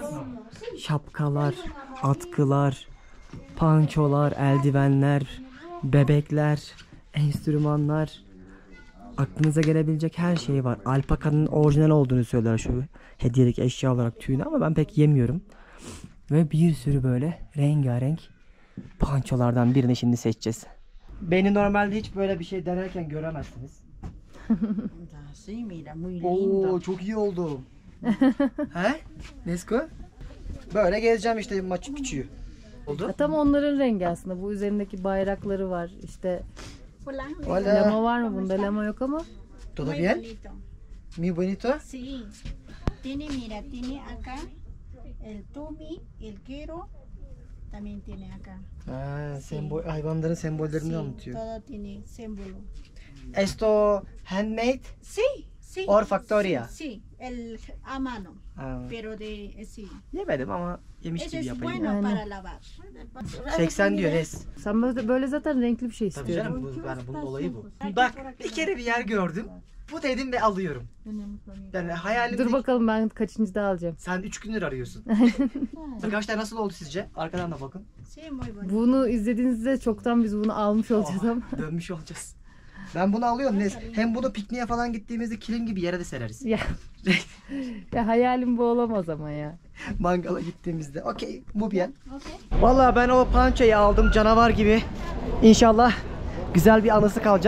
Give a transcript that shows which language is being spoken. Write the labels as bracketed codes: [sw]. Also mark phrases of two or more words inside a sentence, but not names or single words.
[tr] Şapkalar, atkılar, pançolar, eldivenler, bebekler, enstrümanlar. aklınıza gelebilecek her şey var. Alpakanın orijinal olduğunu söyler şu hediyelik eşya olarak tüyünü ama ben pek yemiyorum. Ve bir sürü böyle rengarenk pançolardan birini şimdi seçeceğiz. Beni normalde hiç böyle bir şey denerken göremezsiniz. [es] Sí, mira, muy [tr] Oo, çok iyi oldu. He? Nesko? Böyle gezeceğim işte Machu Picchu'yu. Oldu. Tam onların rengi aslında. Bu üzerindeki bayrakları var. İşte [es] Hola. Hola. [tr] lama var mı bunda? Lama yok ama. [es] Todo Muy bien? bonito. Muy bonito. Sí. Tiene, mira, tiene acá el tumi, el quero, también tiene acá. [tr] Ha, hayvanların sembollerini [es] Sí, [tr] anlatıyor. [es] todo tiene símbolo. Esto handmade Sí, sí. [en] or factoria. [es] Sí, el a mano, [tr] Ha, [es] pero de sí. [tr] yemedim ama yemiş [es] Ese [tr] gibi [es] es [tr] yapayım. [es] bueno [tr] Aynen. [es] para lavar. [tr] 80 diyor Res. Sen böyle zaten renkli bir şey Tabii istiyorsun. canım yani bunun olayı bu. Bak bir kere bir yer gördüm. Bu dedim ve alıyorum. Yani hayalimde... Dur bakalım ben kaçıncı da alacağım. Sen 3 gündür arıyorsun. Arkadaşlar nasıl oldu sizce? Arkadan da bakın. [es] Sí, muy bonito. [tr] Bunu izlediğinizde çoktan biz bunu almış olacağız ama. Dönmüş olacağız. Ben bunu alıyorum. Hem bunu pikniğe falan gittiğimizde kilim gibi yere de sereriz. Ya. Ya hayalim bu olamaz ama ya. Mangala gittiğimizde. Okey, bu bien. Vallahi ben o pançayı aldım canavar gibi. İnşallah güzel bir anısı kalacak.